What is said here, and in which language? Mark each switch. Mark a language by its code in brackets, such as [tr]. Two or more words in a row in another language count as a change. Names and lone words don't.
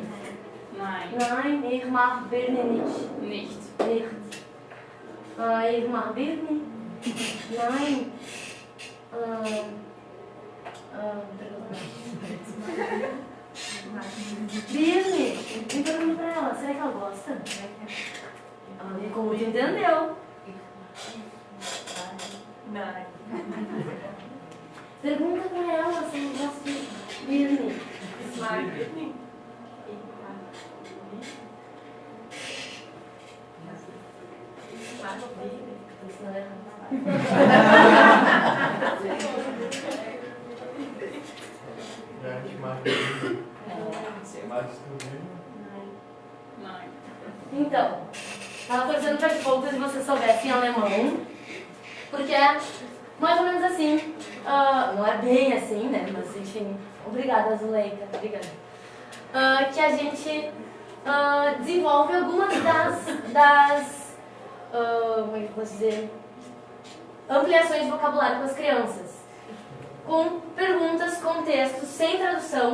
[de] Nein. Nein, ich mag Birne nicht. Nicht. Nicht. Ich mag Birne. Nein. Birne. [pt] Me pergunta pra ela, será que ela gosta? Como tu entendeu? [de] Nein. [pt] Pergunta pra ela se ela gosta de Birne. [de] Ich mag Birne. Ich mag Birne. [pt] Ensinou errado. [de] Ja, ich mag Birne. Magst du Birne? Nein. [pt] Então, estava torcendo para que poucos de vocês soubessem alemão, porque é mais ou menos assim, não é bem assim, né, mas enfim, obrigada Zuleika, obrigada, que a gente desenvolve algumas como é que eu posso dizer, ampliações de vocabulário com as crianças, com perguntas, contextos, sem tradução.